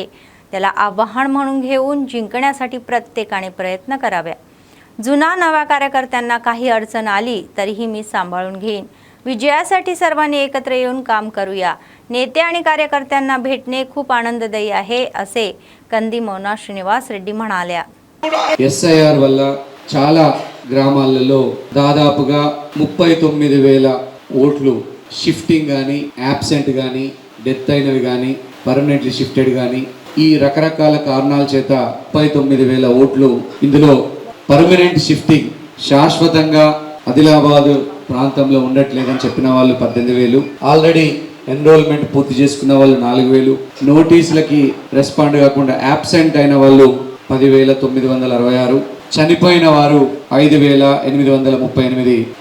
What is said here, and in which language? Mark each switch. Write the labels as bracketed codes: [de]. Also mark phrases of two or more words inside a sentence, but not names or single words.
[mr] त्याला आव्हान म्हणून घेऊन जिंकण्यासाठी प्रत्येकाने प्रयत्न करावे। जुना नव्या कार्यकर्त्यांना काही अडचण आली तरीही मी सांभाळून घेईन। विजयासाठी सर्वांनी एकत्र येऊन काम करूया। नेते आणि कार्यकर्त्यांना भेटणे खूप आनंददायी आहे असे कंदी मौना శ్రీనివాస్ రెడ్డి म्हणाल्या। [te] SIR వల్ల చాలా గ్రామాలలో దాదాపుగా 39,000 ఓట్లు షిఫ్టింగ్ గాని యాబ్సెంట్ గాని డెత్ అయినవి గాని [en] permanently shifted [te] గాని ఈ రకరకాల కారణాల చేత 39,000 ఓట్లు ఇందులో [en] permanent shifting [te] శాశ్వతంగా ఆదిలాబాద్ ప్రాంతంలో ఉండట్లేదని చెప్పిన వాళ్ళు 18,000 [en] already enrollment [te] పూర్తి చేసుకున్న వాళ్ళు 4,000 నోటీసులకి రెస్పాండ్ కాకుండా యాబ్సెంట్ అయిన వాళ్ళు 10,966 చనిపోయిన వారు 5,838